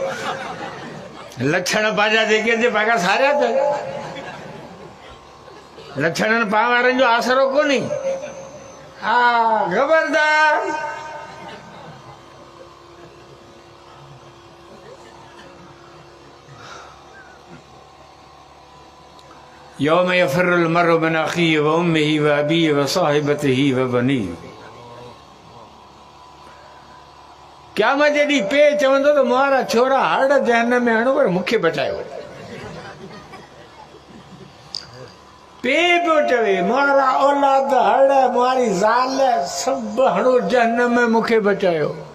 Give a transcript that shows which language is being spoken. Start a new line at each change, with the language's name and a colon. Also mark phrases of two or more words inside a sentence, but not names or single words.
Sindhi: लक्षण पंहिंजा जेके आहिनि पाण खां सारिया त लक्षणनि पाण वारनि जो आसरो कोन्हे। हा ख़बरदार।
Arabic: يوم يفر المرء من أخيه وأمه وأبيه وصاحبته وبنيه.
Sindhi: क़यामत जे ॾींहुं पे चवंदो त मुंहिंजा छोरा हड़ जहन्नम में हणो, पर मूंखे बचायो। पे पियो चवे मुंहिंजा औलाद हड़, मुंहिंजी ज़ाल सभु हणो जहन्नम में, मूंखे बचायो।